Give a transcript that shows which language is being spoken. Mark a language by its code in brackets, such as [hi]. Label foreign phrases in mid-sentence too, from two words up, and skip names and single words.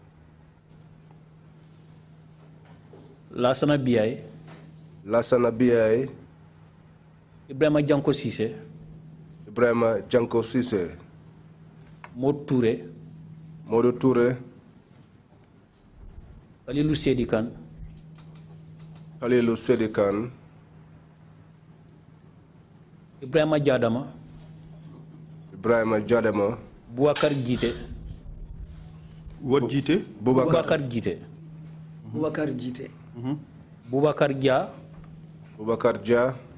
[en] Lassana Biaye. Ibrahima Janko Cissé. Modou Touré. Khalilou Sedikan. Ibrahima Jadama. Boubacar Jite. What Jite? Boubacar Jite. Boubacar Dia.